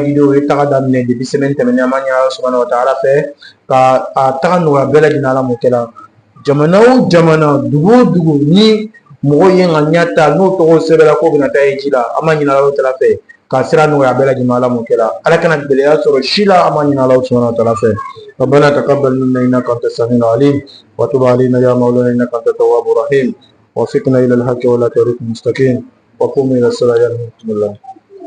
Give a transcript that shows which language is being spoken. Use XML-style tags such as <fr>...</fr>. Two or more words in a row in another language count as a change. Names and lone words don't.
<bm>video ye taga daminɛ</bm> <fr>depuis semaine</fr> <bm>tɛmɛnen an b'a ɲini ala</bm> <ar>سبحانه وتعالى</ar> <bm>fɛ ka a taga nɔgɔya bɛɛ lajɛlen ala mun kɛra jamana o jamana dugu o dugu ni mɔgɔw ye nka ɲɛ ta n'o tɔgɔ sɛbɛnna k'o bɛna taa ye ji la an b'a ɲini ala ta'ala fɛ ka sira nɔgɔya bɛɛ lajɛlen ala mun kɛra ala kana gɛlɛya sɔrɔ si la an b'a ɲini ala</bm> <ar>سبحانه وتعالى</ar> <bm>fɛ</bm> <ar>ربنا تقبل منا انك انت السميع العليم وتب علينا يا مولانا انك انت التواب الرحيم وفقنا الى الحق ولا طريق مستقيم وقوموا الى الصلاه يرحمكم الله</ar>